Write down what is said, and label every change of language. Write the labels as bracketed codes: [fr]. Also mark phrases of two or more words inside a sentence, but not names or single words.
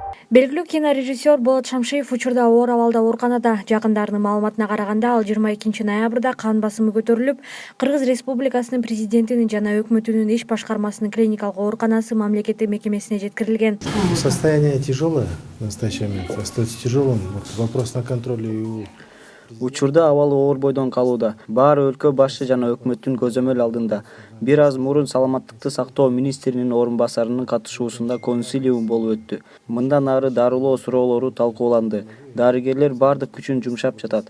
[ky] Белгилүү кинорежиссер Болот Шамшиев учурда оор абалда ооруканада. Жакындарынын маалыматына караганда, ал 22 ноябрда кан басымы көтөрүлүп, Кыргыз Республикасынын президентинин жана өкмөтүнүн иш башкармасынын клиникалык ооруканасы мамлекеттик мекемесине жеткирилген. [ru] Состояние тяжелое в настоящий момент, остается тяжелым. Вопрос на контроле. [ky] Учурда абалы оор бойдон калууда. Баары өлкө башы жана өкмөттүн көзөмөл алдында. Бир аз мурун саламаттыкты сактоо министринин орун басарынын катышуусунда консилиум болуп өттү. Мындан ары дарылоо суроолору талкууланды. Дарыгерлер бардык күчүн жумшап жатат.